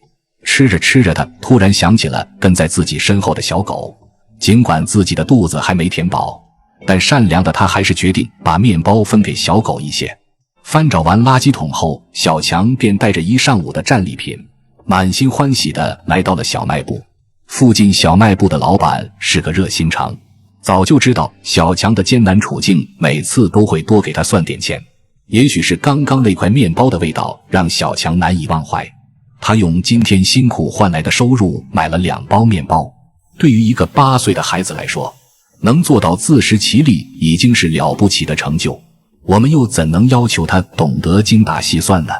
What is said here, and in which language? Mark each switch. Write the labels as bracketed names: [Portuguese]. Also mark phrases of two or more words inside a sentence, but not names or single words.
[Chinese] 吃着吃着，他突然想起了跟在自己身後的小狗，儘管自己的肚子還沒填飽，但善良的他還是決定把麵包分給小狗一些。翻找完垃圾桶後，小強便帶着一上午的战利品，滿心歡喜地來到了小賣部。附近小賣部的老板是個熱心腸，早就知道小強的艱難處境，每次都會多給他算點錢。也許是剛剛那塊麵包的味道讓小強難以忘懷，他用今天辛苦換來的收入買了2包麵包。對於一個8歲的孩子來說，能做到自食其力已經是了不起的成就，我們又怎能要求他懂得精打細算呢？